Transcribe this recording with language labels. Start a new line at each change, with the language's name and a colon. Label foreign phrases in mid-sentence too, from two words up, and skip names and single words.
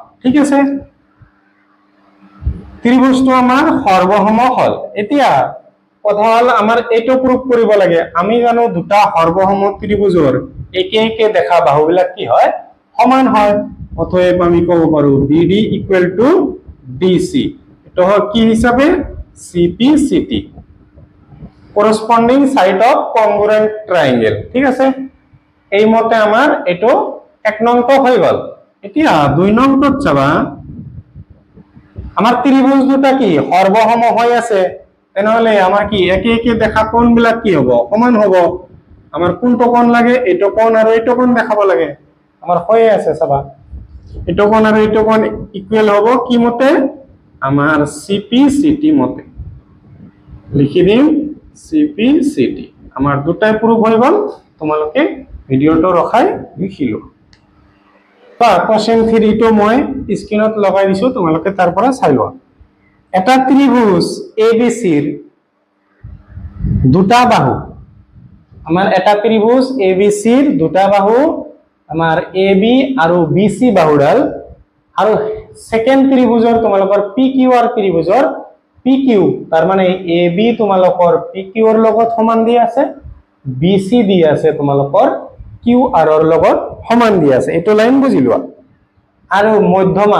Assamese: ঠিক আছে, ত্ৰিভুজটো আমাৰ সৰ্বসম হল। এতিয়া কথা হল আমাৰ এইটো প্ৰুভ কৰিব লাগে। আমি জানো দুটা সৰ্বসম ত্ৰিভুজৰ একে একে দেখা বাহুবিলাক কি হয় সমান হয়। অতএব আমি ক'ব পাৰো BD
English: equal to
Assamese: DC, এটা হয় কি হিচাপে CPCT,
English: corresponding side of congruent triangle।
Assamese: ঠিক আছে, এই মতে আমাৰ এটো এক নংটো হৈ গল। এতিয়া দুই নংটোত চাবা, আমাৰ ত্ৰিভুজ দুটা কি সৰ্বসম হৈ আছে, তেনেহলে আমাৰ কি একে একে দেখা কোণবিলাক কি হ'ব সমান হ'ব। আমার কোনটো কোণ লাগে এইটো কোণ আৰু এইটো কোণ দেখাব লাগে আমার হয়ে আছে চাবা এইটো কোণ আৰু এইটো কোণ ইকুয়াল হ'ব কি মতে আমার সিপি সিটি মতে লিখি দিম সিপি সিটি আমার দুটাই প্রুফ হৈ গল তোমালোকে ভিডিওটো ৰখাই লিখিলো বা কোশ্চেন 3 টো মই স্ক্রিনত লগাই দিছো তোমালোকে তাৰ পৰা চাই লোৱা এটা ত্রিভুজ এবিসিৰ দুটা বাহু আমার এটা ত্রিভুজ এবিসিৰ দুটা বাহু আমার এবি আৰু বিসি বাহুডাল আৰু সেকেন্ড ত্রিভুজৰ তোমালোকৰ পিকিউআর ত্রিভুজৰ পিকিউ তার মানে এবি তোমালোকৰ পিকিউৰ লগত সমান দি আছে বিসি দি আছে তোমালোকৰ কিউআর ৰ লগত সমান দি আছে এটো লাইন বুজি লোৱা আৰু মধ্যমা